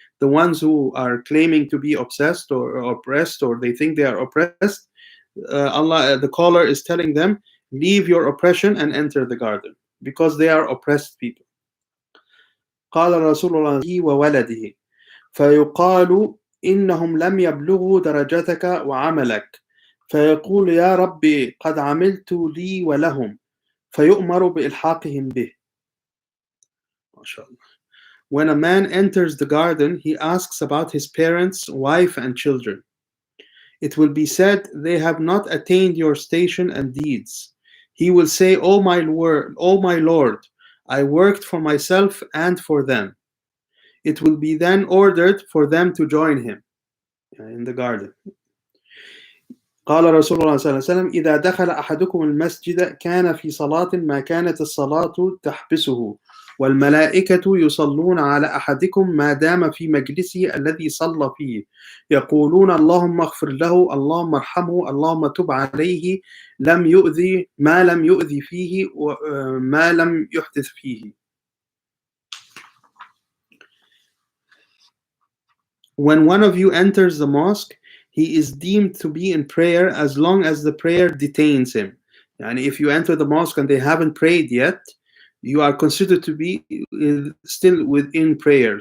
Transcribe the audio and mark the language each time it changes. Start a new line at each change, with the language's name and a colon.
English: the ones who are claiming to be obsessed or oppressed, or they think they are oppressed, the caller is telling them, leave your oppression and enter the garden, because they are oppressed people.
Arabic: قال رسول الله وولده فيقال إنهم لم يبلغوا درجتك وعملك فيقول يا ربي قد عملت لي ولهم فيؤمر بإلحاقهم به.
English: When a man enters the garden, he asks about his parents, wife, and children. It will be said, they have not attained your station and deeds. He will say, O my Lord, I worked for myself and for them. It will be then ordered for them to join him in the garden.
Arabic: قال رسول الله صلى الله عليه وسلم إذا دخل أحدكم المسجد كان في صلاة ما كانت الصلاة تحبسه والملائكة يصلون على أحدكم ما دام في مجلسه الذي صلى فيه يقولون اللهم اغفر له اللهم ارحمه اللهم تب عليه لم يؤذي ما لم يؤذي فيه وما لم يحدث فيه.
English: When one of you enters the mosque, he is deemed to be in prayer as long as the prayer detains him. And if you enter the mosque and they haven't prayed yet, you are considered to be still within prayer.